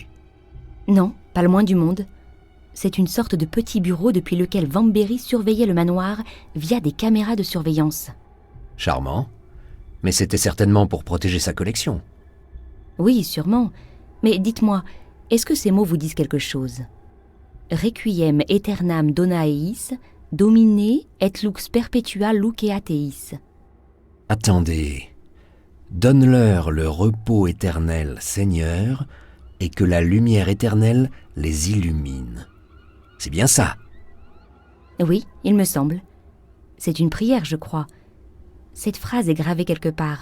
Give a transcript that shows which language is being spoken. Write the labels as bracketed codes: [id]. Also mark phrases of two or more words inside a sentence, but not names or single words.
[fr] Non, pas le moins du monde. C'est une sorte de petit bureau depuis lequel Vamberry surveillait le manoir via des caméras de surveillance. Charmant. Mais c'était certainement pour protéger sa collection. Oui, sûrement. Mais dites-moi, est-ce que ces mots vous disent quelque chose? [la] Requiem aeternam dona eis, domine et lux perpetua lucea teis. [fr] Attendez. Donne-leur le repos éternel, Seigneur, et que la lumière éternelle les illumine. C'est bien ça. Oui, il me semble. C'est une prière, je crois. Cette phrase est gravée quelque part.